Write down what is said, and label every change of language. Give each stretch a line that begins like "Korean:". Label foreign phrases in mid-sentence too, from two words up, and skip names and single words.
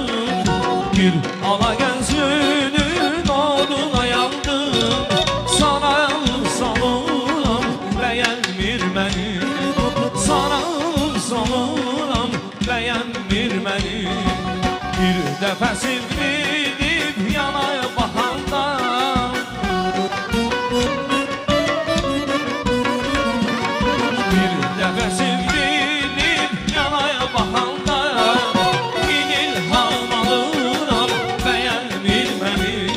Turkish: Bir ala gözünün oduna yandım Sana salıram beğenmir beni Sana salıram beğenmir beni
Azerbaijani: Bir dəfə sevdim yanaya baxanda Bir dəfə sevdim yanaya baxanda İlham alıram bəyənmir məni